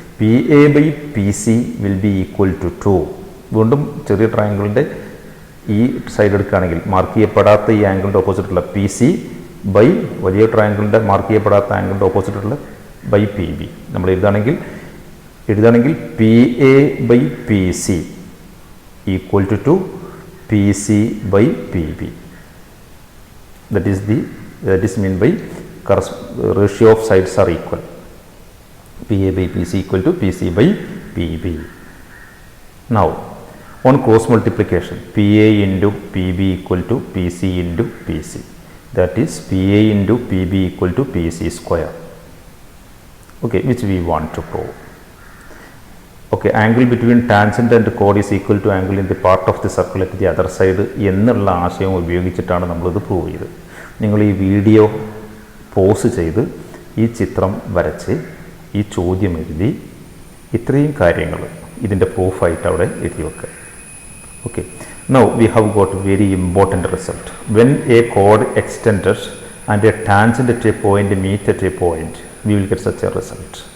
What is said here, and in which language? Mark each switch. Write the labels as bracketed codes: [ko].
[en] P A by P C will be equal to 2. [ml] വീണ്ടും ചെറിയ ട്രയാങ്കിളിൻ്റെ ഈ സൈഡ് എടുക്കുകയാണെങ്കിൽ മാർക്ക് ചെയ്യപ്പെടാത്ത ഈ ആംഗിളിൻ്റെ ഓപ്പോസിറ്റുള്ള പി സി ബൈ വലിയ ട്രയാങ്കിളിൻ്റെ മാർക്ക് ചെയ്യപ്പെടാത്ത ആംഗിളിൻ്റെ ഓപ്പോസിറ്റുള്ള ബൈ പി ബി. നമ്മൾ എഴുതുകയാണെങ്കിൽ [en] P A by P C equal to P C by P B. That is mean by ratio of sides are equal. PA by PC equal to PC by PB. Now, on cross multiplication, PA into PB equal to PC into PC. That is PA into PB equal to PC square. Okay, which we want to prove. Okay, angle between tangent and chord is equal to angle in the part of the circle at the other side [ml] എന്നുള്ള ആശയം ഉപയോഗിച്ചിട്ടാണ് നമ്മളിത് prove ചെയ്തത്. നിങ്ങൾ ഈ video pause ചെയ്ത് ഈ ചിത്രം വരച്ച് ഈ ചോദ്യം എഴുതി ഇത്രയും കാര്യങ്ങൾ ഇതിൻ്റെ പ്രൂഫായിട്ട് അവിടെ എഴുതി വെക്കുക. [en] Okay, now we have got very important result. When a chord extended and a tangent at a point meet at a point, we will get such a result.